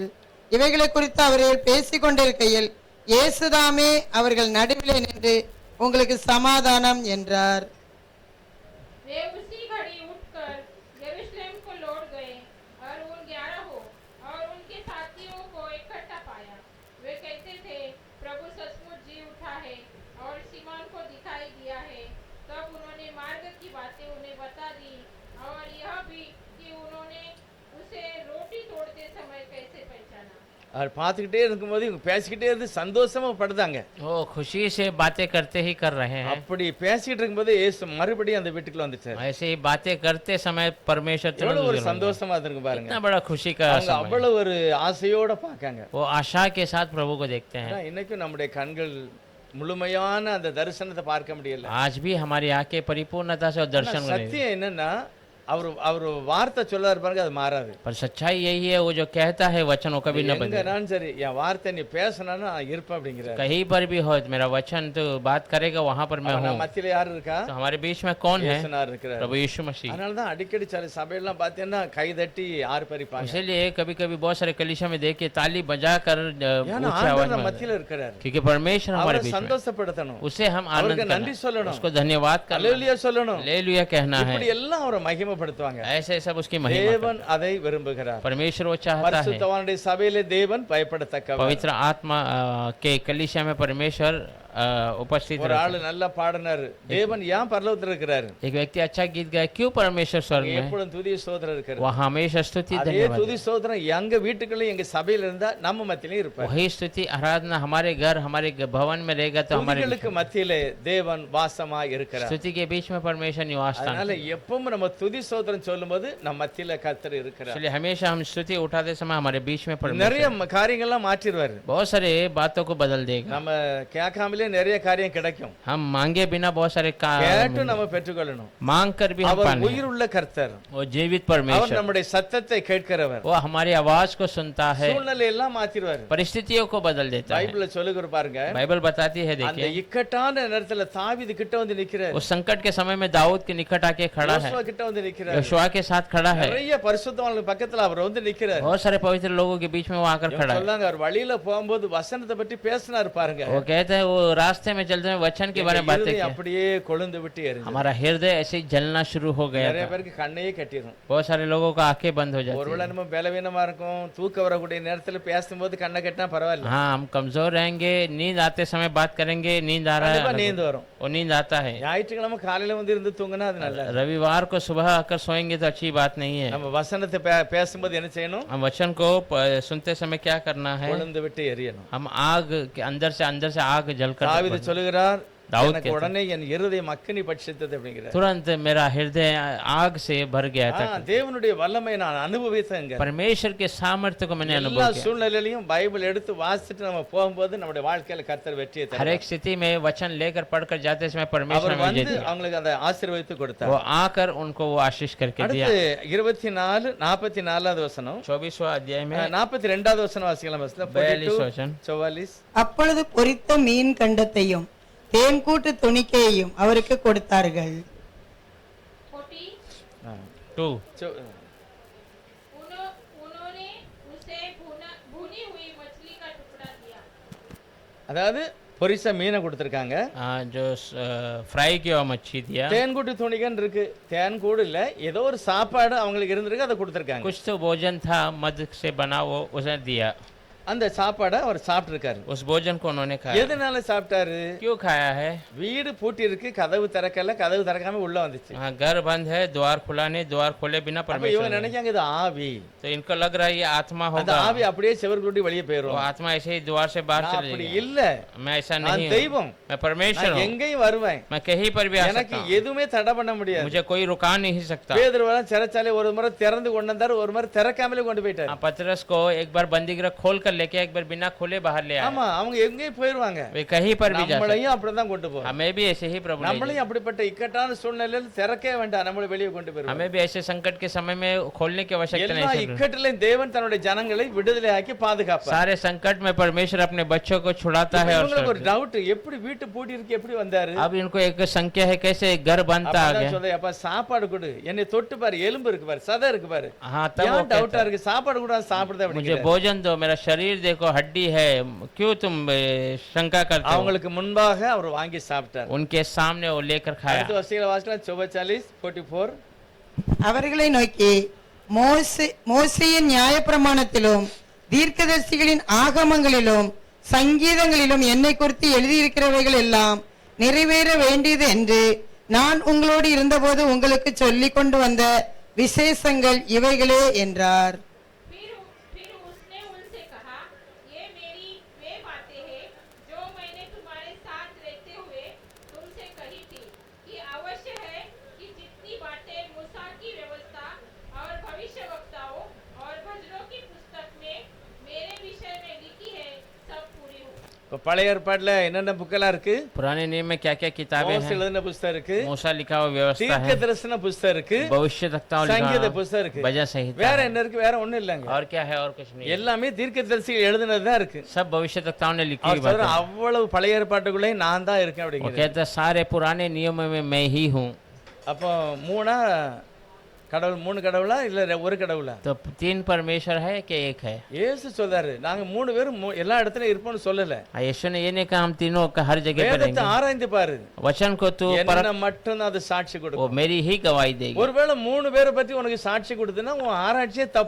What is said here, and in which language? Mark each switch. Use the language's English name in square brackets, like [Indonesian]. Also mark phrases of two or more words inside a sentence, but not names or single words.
[Tamil] இவைகளை குறித்து அவர்கள் பேசிக் கொண்டிருக்கையில் இயேசுதாமே அவர்கள் நடுவிலே நின்று உங்களுக்கு சமாதானம் என்றார். [Hindi] वे उसी घड़ी उठकर यरूशलेम को लौट गए और उन 11 और उनके साथियों को इकट्ठा पाया। वे कहते थे, प्रभु सचमुच जी उठा है और सीमोन को दिखाई दिया है। तब उन्होंने मार्ग की बातें उन्हें बता दी और यह भी कि उन्होंने उसे रोटी तोड़ते समय कैसे पहचाना। [Tamil] அவர் பார்த்துக்கிட்டே இருக்கும்போது இவங்க பேசிக்கிட்டே இருந்து சந்தோஷமா படுதாங்க. [Hindi] वो खुशी से बातें करते ही कर रहे हैं। [Tamil] அப்படி பேசிக்கிட்டு இருக்கும்போது இயேசு மறுபடியும் அந்த வீட்டுக்குள்ள வந்துட்டார். [Hindi] ऐसे ही बातें करते समय परमेश्वर [Tamil] எவ்வளவு ஒரு [Hindi] तुरंत [Tamil] சந்தோஷமா இருக்கு பாருங்க. [Hindi] कितना बड़ा खुशी का [Tamil] அவங்க [Hindi] समय। [Tamil] அவ்வளவு ஒரு ஆசையோட பார்க்காங்க. [Hindi] वो आशा के साथ प्रभु को देखते हैं। [Tamil] ஆனா இன்னைக்கும் நம்முடைய கண்கள் முழுமையான அந்த தரிசனத்தை பார்க்க முடியல. [Hindi] आज भी हमारी आंखें परिपूर्णता से और दर्शन [Tamil] ஆனா [Hindi] नहीं। [Tamil] சத்தியம் என்னன்னா அவர் வார்த்தை சொல்லாரு பாருங்க அது மாறாது. [Hindi] पर सच्चाई यही है, वो जो कहता है वचन वो कभी न बदले। [Tamil] எங்கனாலும் சரி என் வார்த்தை நீ பேசினா நான் இருப்பேன் அப்படிங்கிறார். [Hindi] कहीं पर भी हो मेरा वचन तो बात करेगा वहां पर मैं हूँ। [Tamil] மத்தியில யார் இருக்கா? [Hindi] तो हमारे बीच में कौन है? [Tamil] இயேசுனார் இருக்கிறார். [Hindi] प्रभु यीशु मसीह। [Tamil] அதனால தான் அடிக்கடி சில சபையெல்லாம் பார்த்தீங்கன்னா கை தட்டி ஆர்ப்பரிப்பாங்க. [Hindi] इसलिए कभी कभी बहुत सारे कलीसिया में देखिए ताली बजाकर [Tamil] ஏன்னா [Hindi] ऊंची आवाज [Tamil] ஆண்டவர் [Hindi] में, [Tamil] மத்தியில இருக்கிறார். [Hindi] क्योंकि परमेश्वर हमारे [Tamil] அவரை [Hindi] बीच में, [Tamil] சந்தோஷப்படுத்தணும். [Hindi] उसे हम आनंद [Tamil] அவருக்கு நன்றி [Hindi] करना, [Tamil] சொல்லணும். [Hindi] उसको धन्यवाद करना, [Tamil] அல்லேலூயா சொல்லணும். [Hindi] हालेलुया कहना है। [Tamil] இப்படி எல்லாம் அவரை மகிமைப்படுத்துவாங்க. [Hindi] ऐसे सब उसकी महिमा [Tamil] தேவன் அதை விரும்புகிறார். [Hindi] परमेश्वर वो चाहता है। [Tamil] பரிசுத்தவானுடைய சபையிலே தேவன் பயப்படத்தக்கவர். [Hindi] पवित्र आत्मा के कलीसिया में परमेश्वर उपस्थित [Tamil] ஒரு [Hindi] रहता [Tamil] ஆளு நல்லா பாடினாரு, தேவன் ஏன் பரலோகத்துல இருக்கிறாரு? [Hindi] है। एक व्यक्ति अच्छा गीत गाया, क्यों परमेश्वर स्वर्ग में है? [Tamil] எப்பொழுதும் துதி ஸ்தோத்திரம் இருக்கிறது. [Hindi] वहाँ हमेशा स्तुति [Tamil] அதே [Hindi] धन्यवाद। [Tamil] துதி ஸ்தோத்திரம் எங்க வீட்டுக்குள்ள எங்க சபையில இருந்தா நம்ம மத்தியிலே இருப்பார். [Hindi] वही स्तुति आराधना हमारे घर हमारे भवन में रहेगा तो हमारे [Tamil] துதிகளுக்கு மத்தியிலே தேவன் வாசமா இருக்கிறார். [Hindi] स्तुति के बीच में परमेश्वर निवास स्थान [Tamil] அதனால [Hindi] है। [Tamil] எப்பவும் நம்ம துதி ஸ்தோத்திரம் சொல்லும்போது நம்ம மத்தியில கர்த்தர் இருக்கிறார். [Hindi] इसलिए हमेशा हम स्तुति उठाते समय हमारे बीच में [Tamil] நிறைய [Hindi] परमेश्वर [Tamil] காரியங்கள்லாம் மாற்றிடுவாரு. [Hindi] बहुत सारे बातों को बदल देगा। [Tamil] நம்ம கேட்காமலே நிறைய காரியம் கிடைக்கும். [Hindi] हम मांगे बिना बहुत सारे [Tamil] கேட்டு நம்ம பெற்றுக்கொள்ளணும். [Hindi] मांग कर भी हम [Tamil] அவர் [Hindi] पाने। [Tamil] உயிர் உள்ள கர்த்தர். [Hindi] वो जीवित [Tamil] அவர் [Hindi] परमेश्वर, [Tamil] நம்முடைய சத்தத்தை கேட்கிறவர். [Hindi] वो हमारी आवाज को सुनता है, [Tamil] சூழ்நிலை எல்லாம் மாத்திடுவாரு. [Hindi] परिस्थितियों को बदल देता है। [Tamil] பைபிள்ல சொல்லுகிற பாருங்க, [Hindi] बाइबल बताती है, [Tamil] அந்த [Hindi] देखिए [Tamil] இக்கட்டான நேரத்துல தாவீது கிட்ட வந்து நிக்கிறார். [Hindi] उस संकट के समय में दाऊद के निकट आके खड़ा है, [Tamil] யோசுவா கிட்ட வந்து நிக்கிறார். [Hindi] योशुआ के साथ खड़ा है, [Tamil] நிறைய பரிசுத்தவான்கள் பக்கத்துல அவர் வந்து நிக்கிறார். [Hindi] बहुत सारे पवित्र लोगों के बीच में वो आकर खड़ा है। [Tamil] சொல்லாங்க அவர் வழியில போகும்போது வசனத்தை பற்றி பேசினார் பாருங்க. [Hindi] वो कहते हैं वो रास्ते में चलते हुए वचन के बारे में बातें की, [Tamil] அப்படியே கொழுந்து விட்டு எரிஞ்சு. [Hindi] हमारा हृदय ऐसे ही जलना शुरू हो गया [Tamil] நிறைய [Hindi] था। [Tamil] பேருக்கு கண்ணையே கட்டிரும். [Hindi] बहुत सारे लोगों का आंखें बंद हो जाती [Tamil] ஒருவேளை [Hindi] है। [Tamil] நம்ம பலவீனமா இருக்கும், தூக்க வரக்கூடிய நேரத்துல பேசும்போது கண்ணை கட்டினா பரவாயில்ல. [Hindi] हाँ, हम कमजोर रहेंगे, नींद आते समय बात करेंगे, नींद आ रहा [Tamil] கண்டிப்பா [Hindi] है, [Tamil] நீந்து வரும். [Hindi] वो नींद आता है। [Tamil] ஞாயிற்றுக்கிழமை காலையில வந்து இருந்து தூங்கினா அது நல்லா. [Hindi] रविवार को सुबह आकर सोएंगे तो अच्छी बात नहीं है। [Tamil] நம்ம वசனத்தை பேசும்போது என்ன செய்யணும்? [Hindi] हम वचन को सुनते समय क्या करना है? [Tamil] கொழுந்து விட்டு எரியணும். [Hindi] हम आग के अंदर से आग जलकर [Tamil] தாவீது சொல்லுகிறார், [Hindi] दाऊद [Tamil] எனக்கு [Hindi] कहते [Tamil] உடனே என் இருதயம் அக்கினி பட்சித்தது அப்படிங்கிறார். [Hindi] तुरंत मेरा हृदय आग से भर गया था। [Tamil] தேவனுடைய வல்லமை நான் அனுபவித்தேங்க. [Hindi] परमेश्वर के सामर्थ्य को मैंने [Tamil] எல்லா [Hindi] अनुभव किया। [Tamil] சூழ்நிலையிலையும் பைபிள் எடுத்து வாசிச்சுட்டு நம்ம போகும்போது நம்முடைய வாழ்க்கையில கர்த்தர் வெற்றியை [Hindi] हर [Tamil] தருவார். [Hindi] एक स्थिति में वचन लेकर पढ़कर जाते समय परमेश्वर [Tamil] அவர் [Hindi] हमें विजय [Tamil] வந்து [Hindi] दिया। [Tamil] அவங்களுக்கு அந்த ஆசீர்வாதத்தை கொடுத்தார். [Hindi] वो आकर उनको वो आशीष करके दिया। [Tamil] அடுத்து 24 44வது வசனம், [Hindi] 24वां अध्याय में [Tamil] 42வது வசனம் வாசிக்கலாம். [Hindi] 42 वचन। [Tamil] 44 அப்பொழுது பொரித்த மீன் கண்டத்தையும் தேன்கூட்டு துணிக்கையையும் அவருக்கு கொடுத்தார்கள். [Hindi] 40 2 उन्होंने उसे भुनी हुई मछली का टुकड़ा दिया। [Tamil] அதாவது பொரிச மீனை கொடுத்திருக்காங்க. [Hindi] जो फ्राई किया मच्छी दिया। [Tamil] தேன்கூட்டு துணிகன் இருக்கு. தேன்கூடு இல்ல, ஏதோ ஒரு சாப்பாடு அவங்களுக்கு இருந்திருக்கு, அதை கொடுத்திருக்காங்க. [Hindi] कुछ तो भोजन था मध से बना, वो उसे दिया। [Tamil] அந்த சாப்பாடை அவர் சாப்பிட்டிருக்காரு. [Hindi] उस भोजन को उन्होंने खाया। [Tamil] எதனால சாப்பிட்டாரு? [Hindi] क्यों खाया है? [Tamil] வீடு பூட்டி இருக்கு, கதவு திறக்கல, கதவு திறக்காம உள்ள வந்துச்சு. [Hindi] हाँ, घर बंद है, द्वार खुला नहीं, द्वार खोले बिना [Tamil] அப்ப [Hindi] परमेश्वर [Tamil] இவங்க [Hindi] ने। [Tamil] நினைக்காங்க இது ஆவி. [Hindi] तो इनको लग रहा है ये आत्मा [Tamil] அந்த [Hindi] होगा, [Tamil] ஆவி அப்படியே செவருக்குள்ளி வெளியே [Hindi] वो [Tamil] போயிரும். [Hindi] आत्मा ऐसे ही द्वार से बाहर [Tamil] நான் [Hindi] चले [Tamil] அப்படி [Hindi] जाएगा। [Tamil] இல்ல, [Hindi] मैं ऐसा [Tamil] நான் [Hindi] नहीं हूँ, [Tamil] தெய்வம், [Hindi] मैं परमेश्वर [Tamil] நான் [Hindi] हूँ, [Tamil] எங்கேயும் வருவேன், [Hindi] मैं कहीं पर भी आ [Tamil] எனக்கு [Hindi] सकता हूँ, [Tamil] எதுவுமே தடை பண்ண முடியாது. [Hindi] मुझे कोई रुका नहीं सकता। [Tamil] பேதுருவெல்லாம் சிறைச்சாலை ஒரு முறை திறந்து கொண்டு வந்தாரு, ஒரு முறை திறக்காமலே கொண்டு போயிட்டாரு. [Hindi] हाँ, पतरस को एक बार बंदी गृह खोल कर लेके एक बार बिना खोले बाहर ले आए। [Tamil] ஆமா, அவங்க எங்கேயும் போயிருவாங்க. [Hindi] वे कहीं पर भी जा सकते, [Tamil] நம்மளையும் அப்படிதான் கொண்டு போறோம். [Hindi] हमें भी ऐसे ही प्रभु ले [Tamil] நம்மளையும் அப்படிப்பட்ட இக்கட்டான சூழ்நிலையில திறக்கவே வேண்டாம், நம்மளை வெளியே கொண்டு [Hindi] जाए। [Tamil] போயிருவாங்க. [Hindi] हमें भी ऐसे संकट के समय में खोलने की आवश्यकता [Tamil] எல்லா [Hindi] नहीं है। [Tamil] இக்கட்டிலையும் தேவன் தன்னுடைய ஜனங்களை விடுதலை ஆக்கி பாதுகாப்பார். [Hindi] सारे संकट में परमेश्वर अपने बच्चों को छुड़ाता है। और [Tamil] இவங்களுக்கு ஒரு டவுட், எப்படி வீட்டு பூட்டி இருக்கு, எப்படி வந்தாரு? [Hindi] अब इनको एक संख्या है, कैसे घर बनता आ गया। [Tamil] சொல்றேன், அப்ப சாப்பாடு கொடு, என்னை தொட்டு பாரு, எலும்பு இருக்கு பாரு, சதை இருக்கு பாரு. [Hindi] हाँ, तब वो [Tamil] ஏன் டவுட்டா [Hindi] कहता है, [Tamil] இருக்கு? சாப்பாடு கூட சாப்பிடுதே [Hindi] मुझे [Tamil] அப்படிங்கிற. [Hindi] भोजन दो, मेरा शरीर देखो, हड्डी है, क्यों तुम शंका करते हो? [Tamil] அவங்களுக்கு முன்பாக அவர் வாங்கி சாப்பிட்டார். [Hindi] उनके सामने वो लेकर खाया। [Tamil] அடுத்த வசனங்களை வாசிக்கலாம். 44:44. அவர்களை நோக்கி மோசேயின் நியாயப்பிரமாணத்திலும் தீர்க்கதரிசிகளின் ஆகமங்களிலும் சங்கீதங்களிலும் என்னை குறித்து எழுதியிருக்கிறவைகள் எல்லாம் நிறைவேற வேண்டியது என்று நான் உங்களோடு இருந்தபோது உங்களுக்கு சொல்லிக் கொண்டு வந்த விசேஷங்கள் இவைகளே என்றார். [Hindi] फिर उसने उनसे कहा, ये मेरी वे बातें हैं जो मैंने तुम्हारे साथ रहते हुए तुमसे कही थी कि अवश्य है कि जितनी बातें मूसा की व्यवस्था और भविष्यवक्ताओं और भजनों की पुस्तक में मेरे विषय में लिखी है सब पूरी हो। [Tamil] இப்ப பழைய ஏற்பாடுல என்னென்ன புக்கெல்லாம் இருக்கு? [Hindi] पुराने नियम में क्या क्या किताबें [Tamil] மோசே [Hindi] हैं? [Tamil] எழுதின புத்தகம் இருக்கு, [Hindi] मूसा लिखा हुआ व्यवस्था [Tamil] தீர்க்க [Hindi] है, [Tamil] தரிசன புத்தகம் இருக்கு, [Hindi] भविष्यवक्ताओं [Tamil] சங்கீத [Hindi] लिखा, [Tamil] புத்தகம் இருக்கு. [Hindi] भजन संहिता [Tamil] வேற [Hindi] है। [Tamil] என்ன இருக்கு? வேற ஒண்ணும் இல்லங்க. [Hindi] और क्या है? और कुछ नहीं, [Tamil] எல்லாமே தீர்க்கதரிசிகள் எழுதினதுதான் இருக்கு. [Hindi] सब भविष्यवक्ताओं ने लिखी [Tamil] அவர் [Hindi] हुई बातें [Tamil] சொல்ற [Hindi] हैं। [Tamil] அவ்வளவு பழைய ஏற்பாட்டுக்குள்ளே நான் தான் இருக்கேன் [Hindi] वो [Tamil] அப்படிங்கிறது. [Hindi] कहता है, सारे पुराने नियमों में मैं ही हूँ। [Tamil] அப்போ மூணா கடவுள், மூணு கடவுளா இல்ல ஒரு கடவுளா? [Hindi] तो तीन परमेश्वर है कि एक है? [Tamil] இயேசு சொல்றாரு, நாங்க மூணு பேரும் எல்லா இடத்துலயும் இருப்போம்னு சொல்லல. [Hindi] यीशु ने ये नहीं कहा हम तीनों का हर जगह पर [Tamil] வேதத்தை [Hindi] रहेंगे। [Tamil] ஆராய்ந்து பாரு, [Hindi] वचन को तू [Tamil] என்ன [Hindi] परख, [Tamil] மட்டும் அது சாட்சி [Hindi] वो [Tamil] கொடுக்கும். [Hindi] मेरी ही गवाही देगी। [Tamil] ஒருவேளை மூணு பேரை பத்தி உனக்கு சாட்சி கொடுத்தனா உன் ஆராய்ச்சியே தப்பு.